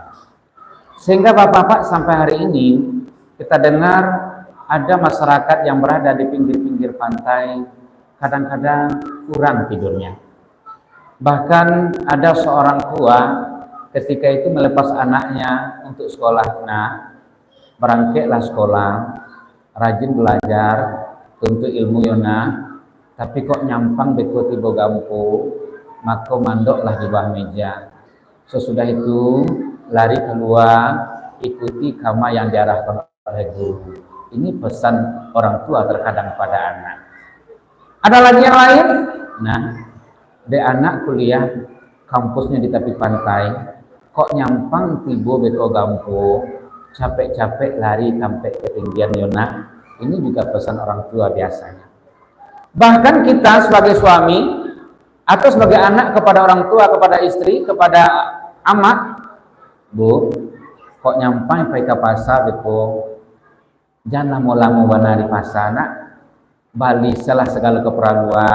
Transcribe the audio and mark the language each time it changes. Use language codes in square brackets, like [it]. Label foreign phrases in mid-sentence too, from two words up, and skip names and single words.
[id] Sehingga bapak-bapak sampai hari ini kita dengar ada masyarakat yang berada di pinggir-pinggir pantai kadang-kadang kurang tidurnya. Bahkan ada seorang tua ketika itu melepas anaknya untuk sekolah. Nah, berangkatlah sekolah, rajin belajar, [min] tuntut ilmu yona, tapi kok nyampang beko tiba gampo, [id] maka mandoklah di bawah meja. Sesudah itu lari keluar, ikuti kama yang diarahkan oleh guru. Ini pesan orang tua terkadang pada anak. Ada lagi yang lain? Nah, de anak kuliah kampusnya di tepi pantai, [min] kok nyampang tibo beko gampo, [id] capek-capek lari sampai ketinggian yona. Ini juga pesan orang tua biasanya. Bahkan kita sebagai suami atau sebagai anak kepada orang tua, kepada istri, kepada amat, Bu, [min] kok nyampang pergi ke pasar beko, [id] jangan [min] lama-lama wana di pasar nak, [id] balik salah segala keperluan.